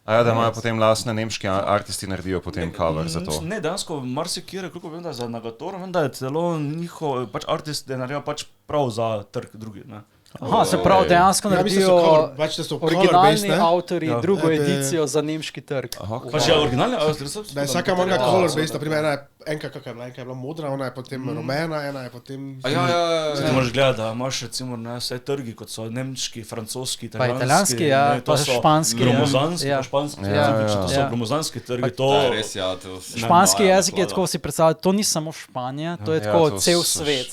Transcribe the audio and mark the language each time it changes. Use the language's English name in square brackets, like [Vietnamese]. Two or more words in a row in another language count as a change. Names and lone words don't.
[Slovenian] A ja, da imajo potem lastne nemški artisti naredijo potem cover za to. Ne, dejansko marsikje, koliko vem, da za Nagatoro, vem, da je celo njihov pač artist, da naredijo pač prav za trg drugi, ne. Aha, se pravi, dejansko naredijo originalni avtori drugo edicijo za nemški trg. Pač je originalni avtor? Da je vsaka manga color-based, naprimer enka kakva je bila modra, ona je potem rumena, ena je potem... Zdaj ti moraš gledati, da imaš recimo vse trgi, kot so nemški, francoski, italijanski, pa španski, gromozanski, to so gromozanski trgi, to... Španski jezik je tako si predstavljati, to ni samo Španija, to je tako cel svet.